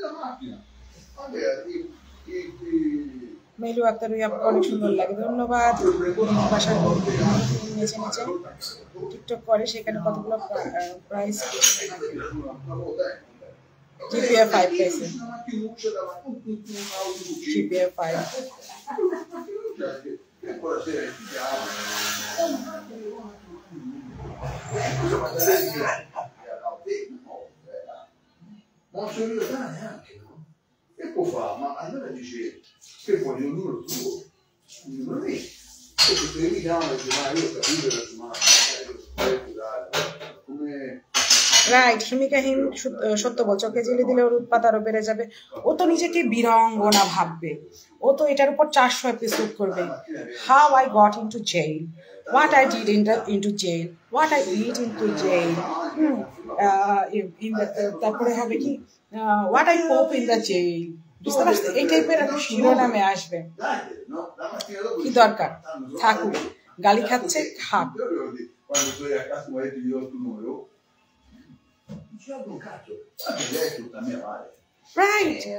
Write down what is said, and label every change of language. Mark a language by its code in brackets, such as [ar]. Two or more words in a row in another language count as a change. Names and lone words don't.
[bn] মেলু আক্তার অনেক সুন্দর লাগে, ধন্যবাদ। বাসার নিচে টিকটক করে, সেখানে কতগুলো প্রাইস GPA 5 পেয়েছে, GPA 5। [it] E può fare, ma allora dice che voglio un numero tuo, non è che ti chiamano e dici ma io ho capito come [bn] রাইট। হিমিকা হিম সত্য বলছো, ওকে জেলে দিলে ওর উৎপাত আরো বেড়ে যাবে। ও তো নিজেকে বীরাঙ্গনা ভাববে, ও তো এটার উপর 400 এপিসোড করবে। [en] How I got into jail, what I did into jail, what I eat into jail, [bn] তারপরে হবে কি [en] what I poop in the jail, [bn] বুঝতে পারছি? এই টাইপের শিরোনামে আসবে। কি দরকার, থাকুক, গালি খাচ্ছে খাক। রাইট।